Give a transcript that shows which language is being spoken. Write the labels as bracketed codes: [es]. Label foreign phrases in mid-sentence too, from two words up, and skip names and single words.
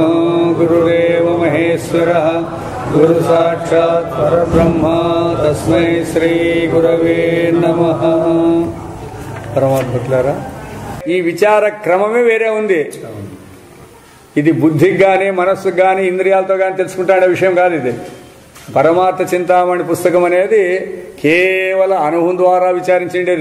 [sa] गुरुरेव महेश्वरः गुरु साक्षात् परब्रह्म तस्मै श्री गुरवे नमः. [te] పరమాత్మలారా, ఈ విచార క్రమమే వేరే ఉంది. ఇది బుద్ధికి గాని మనస్సుకు గాని ఇంద్రియాలతో గాని తెలుసుకుంటాడే విషయం కాదు. ఇది పరమార్థ చింతామణి పుస్తకం అనేది కేవలం అనుభవం ద్వారా విచారించేది.